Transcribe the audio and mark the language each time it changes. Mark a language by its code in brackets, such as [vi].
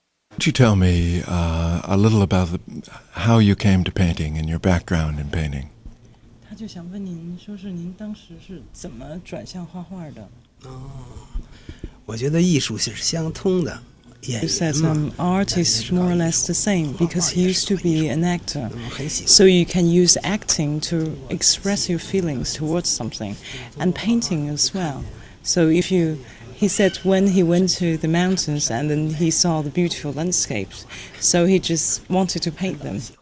[en] don't you tell me a little about how you came to painting and your background in painting? [zh] 他就想问您，说是您当时是怎么转向画画的？我觉得艺术是相通的。 [en] You said art is more or less the same because he used to be an actor. So you can use acting to express your feelings towards something, and painting as well. So he said when he went to the mountains and then he saw the beautiful landscapes, so he just wanted to paint them.